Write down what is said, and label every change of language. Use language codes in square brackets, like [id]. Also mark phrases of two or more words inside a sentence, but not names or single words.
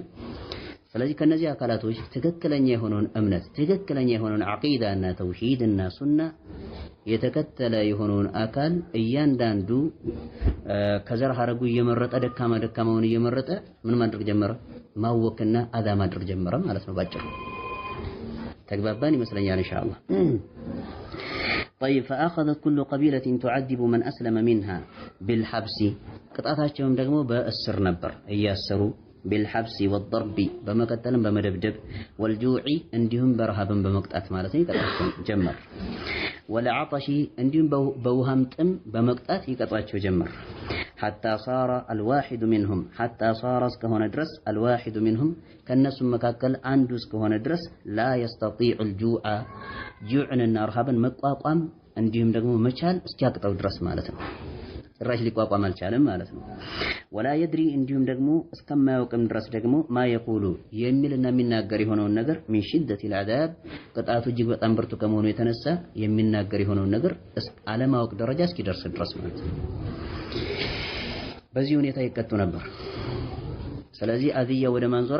[am] ስለዚህ ከነዚህ አካላቶች ትክክለኛ የሆነውን እምነት ትክክለኛ የሆነውን ዐቂዳና ተውሂድና ሱና የተከተለ የሆነውን አካል እያንዳንዱ ከዘር ሐረጉ እየመረጠ ደካማውን እየመረጠ ምን ማድረግ ጀመረ? ማወክና አዛ ማድረግ ጀመረ ማለት ነው ባጭሩ። ተግባባን ይመስለኛል ኢንሻአላህ። [ar] طيب فأخذت كل قبيلة تعذب من أسلم منها بالحبس [am] ቅጣታቸውም ደግሞ በእስር ነበር እያሰሩ [ar] بالحبس والضرب [am] በመቀጠልም በመደብደብ والجوع እንዲሁም በረሃብን በመቅጣት ማለት ነው ይቀጣቸው ጀመር። والعطش እንዲሁም በውሃም ጥም በመቅጣት ይቀጣቸው ጀመር። [ar] حتى صار الواحد منهم حتى صار [am] እስከሆነ ድረስ [ar] الواحد منهم [am] ከነሱ መካከል አንዱ እስከሆነ ድረስ [ar] لا يستطيع الجوع [am] ጁዕንና ረሃብን መቋቋም እንዲሁም ደግሞ መቻል እስኪያቅተው ድረስ ማለት ነው። ጭራሽ ሊቋቋም አልቻለም ማለት ነው። [ar] ولا يدري [am] እንዲሁም ደግሞ እስከማያውቅም ድረስ ደግሞ [ar] ما يقول [am] የሚልና የሚናገር የሆነውን ነገር [ar] من شدة العذاب [am] ቅጣቱ እጅግ በጣም ብርቱ ከመሆኑ የተነሳ የሚናገር የሆነውን ነገር አለማወቅ ደረጃ እስኪደርስ ድረስ ማለት ነው። በዚህ ሁኔታ ይቀጡ ነበር። ስለዚህ አዝያ ወደ ማን ዞረ?